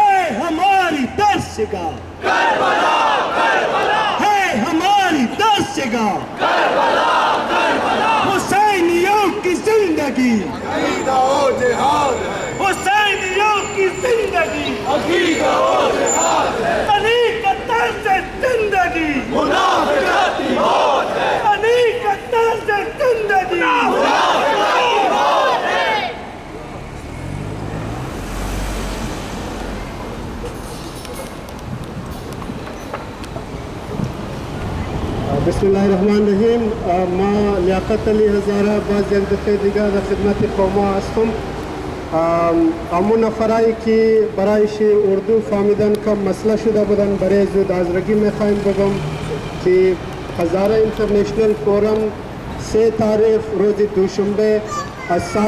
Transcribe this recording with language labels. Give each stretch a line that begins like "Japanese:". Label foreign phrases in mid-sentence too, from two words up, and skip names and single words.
Urdu: ہماری درسگاہ کربلا کربلا، ہے ہماری درسگاہ کربلا کربلا، حسینیوں کی زندگی عقیدہ و جہاد ہے، حسینیوں کی زندگی عقیدہ و جہاد ہے، علی کا طرز زندگی منافقت کی موت ہے، علی کا طرز زندگی منافقت کی موت ہے۔
Arabic: بسم الله الرحمن الرحیم.
Persian: ما لیاقت علی هزاره باز یک دفعه دیگر در خدمت قوما هستم. همون نفرایی که برایش اردو فهمیدن کم مسئله شده بودن برای زود حاضرگی میخوایم بگم که هزاره اینترنشنل فورم 3 تاریخ روز دوشنبه از ساعت